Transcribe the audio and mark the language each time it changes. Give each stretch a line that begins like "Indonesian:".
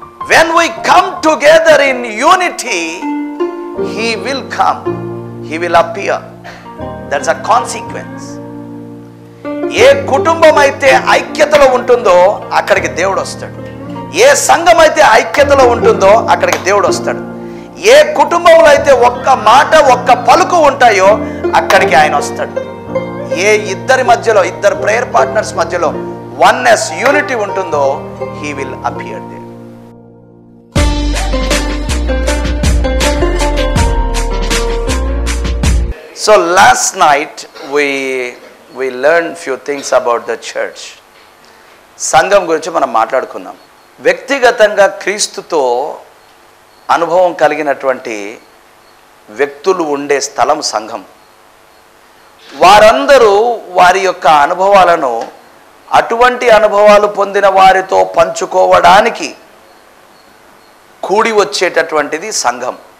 English: When we come together in unity, He will come. He will appear. That's a consequence.
Telugu: ఏ కుటుంబం అయితే ఐక్యతలో ఉంటుందో అక్కడికి దేవుడు వస్తాడు. ఏ సంఘం అయితే ఐక్యతలో ఉంటుందో అక్కడికి దేవుడు వస్తాడు. ఏ కుటుంబంలో అయితే ఒక్క మాట ఒక్క పలుకు ఉంటాయో అక్కడికి ఆయన వస్తాడు. ఏ ఇద్దరి మధ్యలో, ఇద్దరు ప్రేయర్ పార్ట్నర్స్ మధ్యలో వన్నెస్, యూనిటీ ఉంటుందో
English: He will appear there. So last night we learned few things about the church.
Telugu: సంఘం గురించి మనం మాట్లాడుకున్నాం. వ్యక్తిగతంగా క్రీస్తుతో అనుభవం కలిగినటువంటి వ్యక్తులు ఉండే స్థలం సంఘం. వారందరూ వారి యొక్క అనుభవాలను అటువంటి అనుభవాలు పొందిన వారితో పంచుకోవడానికి కూడి వచ్చేటటువంటిది సంఘం.